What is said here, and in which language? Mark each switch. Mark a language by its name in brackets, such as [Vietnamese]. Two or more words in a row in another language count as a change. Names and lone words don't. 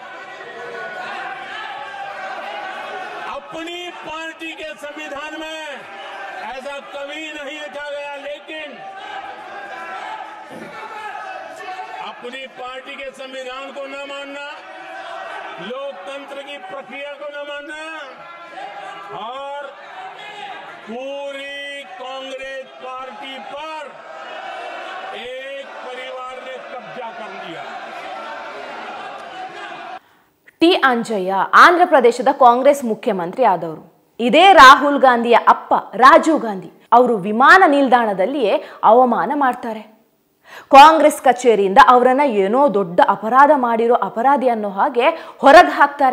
[Hindi] अपनी पार्टी के संविधान में ऐसा कभी नहीं लिखा गया, लेकिन अपनी पार्टी के संविधान को न मानना, लोकतंत्र की प्रक्रिया को न मानना और पूरी कांग्रेस पार्टी पर एक परिवार ने कब्जा कर लिया. [Kannada] ಟಿ ಅಂಜಯ್ಯ ಆಂಧ್ರ ಪ್ರದೇಶದ ಕಾಂಗ್ರೆಸ್ ಮುಖ್ಯಮಂತ್ರಿ ಆದವರು. ಇದೇ ರಾಹುಲ್ ಗಾಂಧಿಯ ಅಪ್ಪ ರಾಜೀವ್ ಗಾಂಧಿ ಅವರು ವಿಮಾನ ನಿಲ್ದಾಣದಲ್ಲಿಯೇ ಅವಮಾನ ಮಾಡ್ತಾರೆ. ಕಾಂಗ್ರೆಸ್ ಕಚೇರಿಯಿಂದ ಅವರನ್ನ ಏನೋ ದೊಡ್ಡ ಅಪರಾಧ ಮಾಡಿರೋ ಅಪರಾಧಿ ಅನ್ನೋ ಹಾಗೆ ಹೊರಗೆ ಹಾಕ್ತಾರೆ.